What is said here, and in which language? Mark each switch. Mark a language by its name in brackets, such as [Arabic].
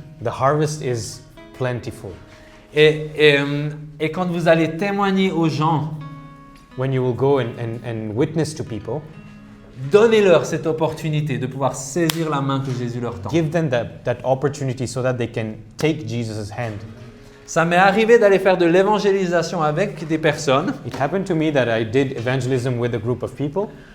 [English] The harvest is plentiful. [French] Et quand vous allez témoigner aux gens, [English] When you will go and witness to people, [French] donnez-leur cette opportunité de pouvoir saisir la main que Jésus leur tend. [English] give them that opportunity so that they can take Jesus' hand. [French] Ça m'est arrivé d'aller faire de l'évangélisation avec des personnes [English] It happened to me that I did evangelism with a group of people